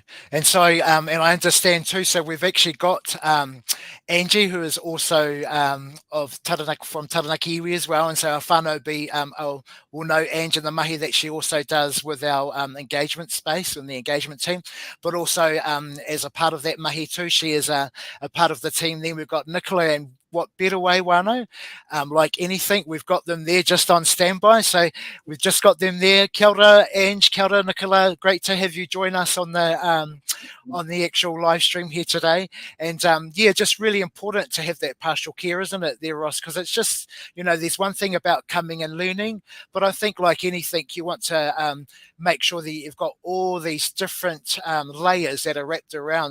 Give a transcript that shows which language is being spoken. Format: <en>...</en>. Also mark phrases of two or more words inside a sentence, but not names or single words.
<en>And so, and I understand too, so we've actually got Angie, who is also of Taranaki, from Taranaki iwi as well, and so our whānau will know Angie and the mahi that she also does with our engagement space and the engagement team, but also as a part of that mahi too, she is a part of the team. Then we've got Nicola, and what better way, whānau? Like anything, we've got them there just on standby. So we've just got them there.</en> <mi>Kia ora, Ange, kia ora, Nicola.</mi> <en>Great to have you join us on the actual live stream here today. And yeah, just really important to have that partial care, isn't it, there, Ross? Because it's just, you know, there's one thing about coming and learning, but I think like anything, you want to make sure that you've got all these different layers that are wrapped around.</en>